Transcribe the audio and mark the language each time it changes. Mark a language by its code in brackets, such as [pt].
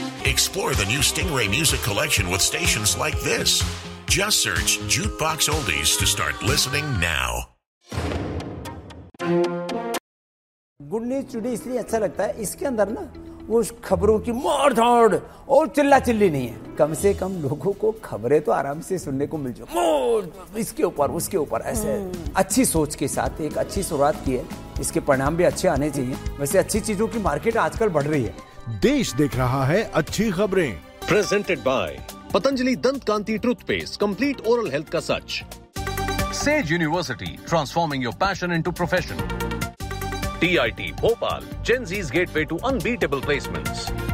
[en] Explore the new Stingray Music Collection with stations like this. Just search Jukebox Oldies to start listening now. [hi] Good news today इसलिए अच्छा लगता है, इसके अंदर ना वो उस खबरों की मार धाड़ और चिल्ला चिल्ली नहीं है। कम से कम लोगों को खबरें तो आराम से सुनने को मिल जाए, इसके ऊपर उसके ऊपर ऐसे अच्छी सोच के साथ एक अच्छी शुरुआत की है, इसके परिणाम भी अच्छे आने चाहिए। वैसे अच्छी चीजों की मार्केट आजकल बढ़ रही है। देश देख रहा है अच्छी खबरें, [en] presented by [hi] पतंजलि दंत कांति टूथपेस्ट, [en] complete oral health [hi] का सच। [en] Sage university, transforming your passion into profession. TIT Bhopal, Gen Z's gateway to unbeatable placements.